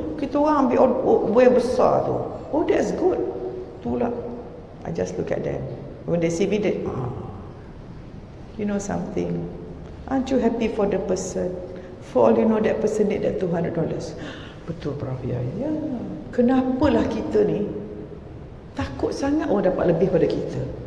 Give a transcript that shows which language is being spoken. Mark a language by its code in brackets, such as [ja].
[ms] Kita orang ambil Uber yang besar tu. [en] Oh, that's good. Itulah. I just look at them. When they see me, they, you know something? Aren't you happy for the person? For all you know, that person need that $200. [ms] Betul, Prof. Ya. Kenapalah kita ni takut sangat orang dapat lebih pada kita?